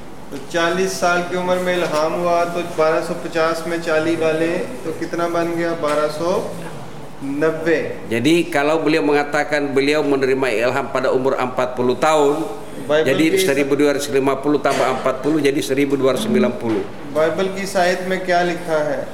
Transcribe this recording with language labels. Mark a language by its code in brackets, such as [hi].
[ur] 40 साल की उम्र में इल्हाम हुआ तो 1250 में 40 वाले तो कितना बन गया 1290 [id] यदि kalau beliau mengatakan beliau menerima ilham pada umur 40 tahun Bible jadi 1250 tambah 40 jadi 1290 [ur] Bible की आयत में क्या लिखा है